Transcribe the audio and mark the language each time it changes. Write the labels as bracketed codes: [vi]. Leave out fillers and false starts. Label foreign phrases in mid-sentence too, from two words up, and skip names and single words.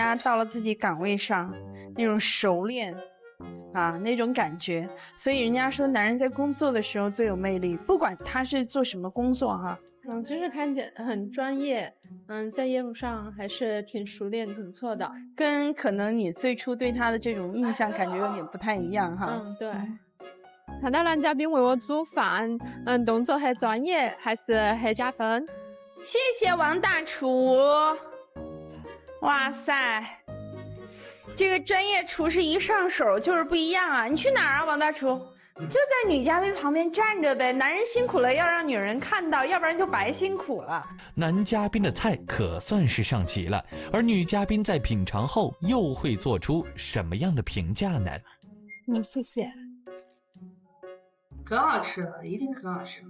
[zh] 家到了自己崗位上那種熟練啊，那種感覺，所以人家說男人在工作的時候最有魅力，不管他是做什麼工作哈。就是看見很專業，在業務上還是挺熟練，挺不錯的，跟可能你最初對他的這種印象感覺有點不太一樣哈。對。看到男嘉賓為我煮飯，動作很專業，還是很加分。謝謝王大廚，哇塞，這個專業廚師一上手就是不一樣啊！你去哪兒啊，王大廚？就在女嘉宾旁邊站着唄，男人辛苦了要讓女人看到，要不然就白辛苦了。男嘉賓的菜可算是上齊了，而女嘉賓在品嘗後又會做出什麼樣的評價呢？謝謝。很好吃，一定很好吃。